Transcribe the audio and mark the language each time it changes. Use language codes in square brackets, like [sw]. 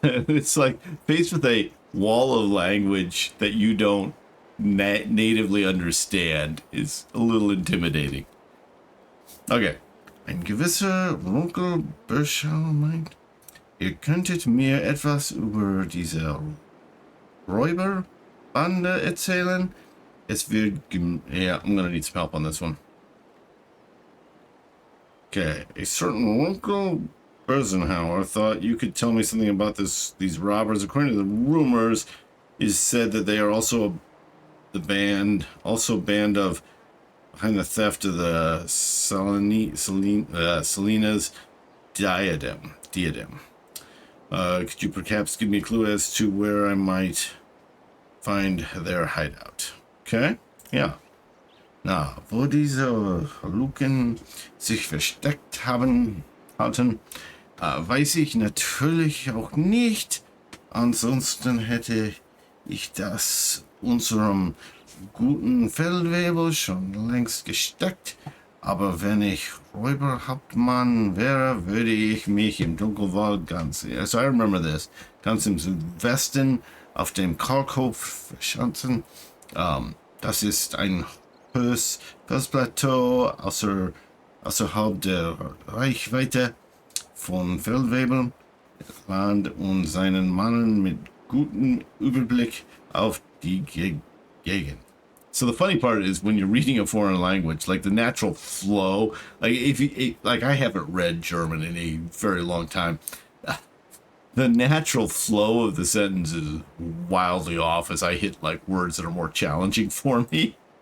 [en] It's like faced with a wall of language that you don't natively understand is a little intimidating. Okay. [de] Ein gewisser Onkel Berschau meint, ihr könntet mir etwas über diese Räuberbande erzählen. Es wird [en] yeah, I'm gonna need some help on this one. Okay, a certain Uncle Bersenhauer thought you could tell me something about these robbers. According to the rumors, is said that they are also the band of behind the theft of the Selena's diadem. Could you perhaps give me a clue as to where I might find their hideout? Okay, yeah. [de] Na, wo diese Luken sich versteckt hatten, weiß ich natürlich auch nicht. Ansonsten hätte ich das unserem guten Feldwebel schon längst gesteckt. Aber wenn ich Räuberhauptmann wäre, würde ich mich im Dunkelwald ganz, [en] so I remember this, [de] ganz im Südwesten auf dem Kalkhof verschanzen. Das ist ein hohes Felsplateau außerhalb der Reichweite von Feldwebel, Land und seinen Mannen mit gutem Überblick auf die Gegend. [en] So the funny part is when you're reading a foreign language, like the natural flow, like if you, like I haven't read German in a very long time, the natural flow of the sentence is wildly off as I hit like words that are more challenging for me.